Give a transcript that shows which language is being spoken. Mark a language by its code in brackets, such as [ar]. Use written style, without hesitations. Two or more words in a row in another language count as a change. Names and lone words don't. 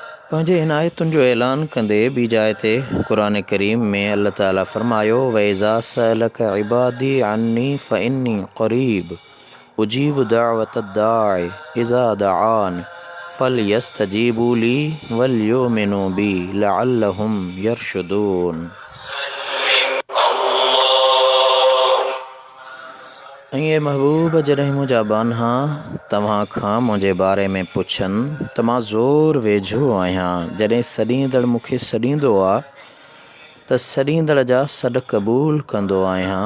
[sd] पंहिंजे इनायतुनि जो ऐलान कंदे ॿी जाइ ते [ar] قرآن كريم [sd] में [ar] الله تعالى [sd] फरमायो [ar] وإذا سألك عبادي عني فإني قريب أجيب دعوة الداع إذا دعان فليستجيبوا لي وليؤمنوا بي لعلهم يرشدون. [sd] ऐं महबूब जॾहिं मुंहिंजा बानहा तव्हां खां मुंहिंजे बारे में पुछनि त मां ज़ोर वेझो आहियां। जॾहिं सॾींदड़ मूंखे सॾींदो आहे त सॾींदड़ जा सॾ क़बूल कंदो आहियां।